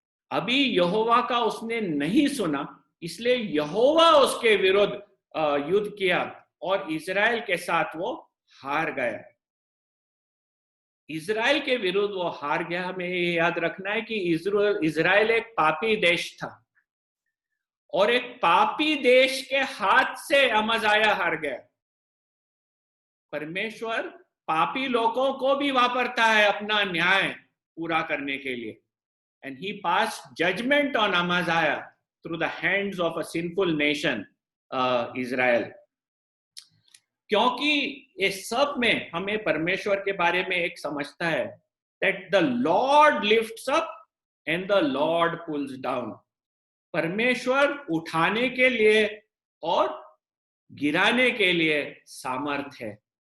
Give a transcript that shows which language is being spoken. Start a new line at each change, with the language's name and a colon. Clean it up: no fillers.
Hindi: अभी यहोवा का उसने नहीं सुना, इसलिए यहोवा उसके विरुद्ध युद्ध किया और इज़राइल के साथ वो हार गया। इज़राइल के विरुद्ध वो हार गया। हमें ये याद रखना है कि इज़राइल एक पापी देश था, और एक पापी देश के हाथ से अमज़ाया हार गया। परमेश्वर पापी लोगों को भी वापरता है अपना न्याय पूरा करने के लिए,
English: and he passed judgment on Amaziah through the hands of a sinful nation, Israel.
Hindi: क्योंकि इस सब में हमें परमेश्वर के बारे में एक समझता है,
English: that the Lord lifts up and the Lord pulls down.
Hindi: परमेश्वर उठाने के लिए और गिराने के लिए सामर्थ है।